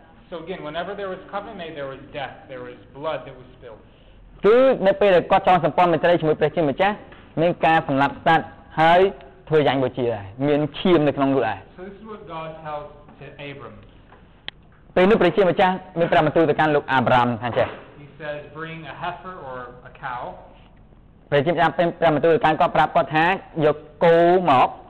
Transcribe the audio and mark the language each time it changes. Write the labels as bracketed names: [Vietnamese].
[English] So again whenever there was covenant made there was death there was blood that was spilled [Khmer] គឺនៅពេលដែលគាត់ចងសម្ព័ន្ធមេត្រីជាមួយព្រះជាម្ចាស់មានការសម្លាប់សត្វហើយធ្វើយ៉ាងបូជាដែរមានឈាមនៅក្នុងនោះដែរ [English] So this is what God tells to Abram [Khmer] ពេលនោះព្រះជាម្ចាស់មានប្រាប់បន្ទូលទៅកាន់លោកអាប់រ៉ាមថាចេះ [English] He says bring a heifer or a cow [Khmer] ព្រះជាម្ចាស់ប្រាប់បន្ទូលទៅកាន់គាត់ប្រាប់គាត់ថាយកគោមក